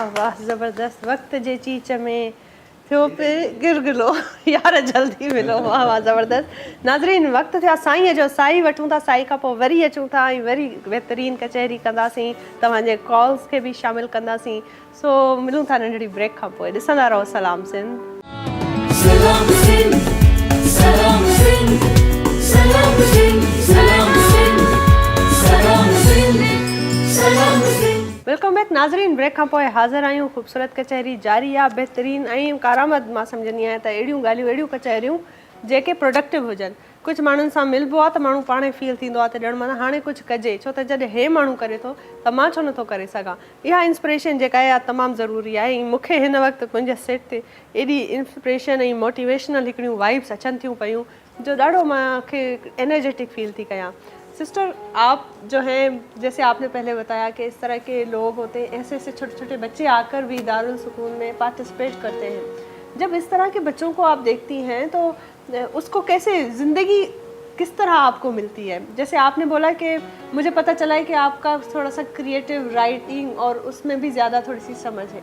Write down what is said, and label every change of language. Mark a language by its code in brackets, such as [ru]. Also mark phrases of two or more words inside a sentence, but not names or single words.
[sd] वाह ज़बरदस्त। वक्त जे चीच में थियो पे गिरगिलो यार जल्दी मिलो। वाह वाह ज़बरदस्त। नाज़रीन वक्त थिया साईं जो, साई वठूं था, साई खां पोइ वरी अचूं था ऐं वरी बहितरीन कचहरी कंदासीं, तव्हांजे कॉल्स खे बि शामिल कंदासीं। सो मिलूं था नंढड़ी ब्रेक खां पोइ। ॾिसंदा रहो सलाम सिंध। Salam Sindh, Salam Sindh, Salam Sindh, Salam Sindh, Salam Sindh, Salam Sindh. [en] welcome back [sd] नाज़रीन। ब्रेक खां पोइ हाज़िर आहियूं। ख़ूबसूरत कचहरी जारी आहे, बहितरीन ऐं कारआमद। मां सम्झंदी आहियां त अहिड़ियूं ॻाल्हियूं, अहिड़ियूं कचहरियूं जेके प्रोडक्टिव हुजनि। कुझु माण्हुनि सां मिलबो आहे त माण्हू पाण ई फील थींदो आहे त ॼण माना हाणे कुझु कजे, छो त जॾहिं हे माण्हू करे थो त मां छो नथो करे सघां। इहा इंस्पिरेशन जेका आहे तमामु ज़रूरी आहे। ऐं मूंखे हिन वक़्तु मुंहिंजे सेट ते एॾी इंस्पिरेशन ऐं मोटिवेशनल हिकिड़ियूं वाइब्स अचनि थियूं पियूं जो ॾाढो मूंखे एनर्जेटिक फील थी कयां। [ur] سسٹر آپ جو ہیں، جیسے آپ نے پہلے بتایا کہ اس طرح کے لوگ ہوتے ہیں، ایسے ایسے چھوٹے چھوٹے بچے آ کر بھی دارالسکون میں پارٹیسپیٹ کرتے ہیں. جب اس طرح کے بچوں کو آپ دیکھتی ہیں تو اس کو کیسے زندگی کس طرح آپ کو ملتی ہے? جیسے آپ نے بولا کہ مجھے پتا چلا ہے کہ آپ کا تھوڑا سا [en] creative writing [ur] اور اس میں بھی زیادہ تھوڑی سی سمجھ ہے.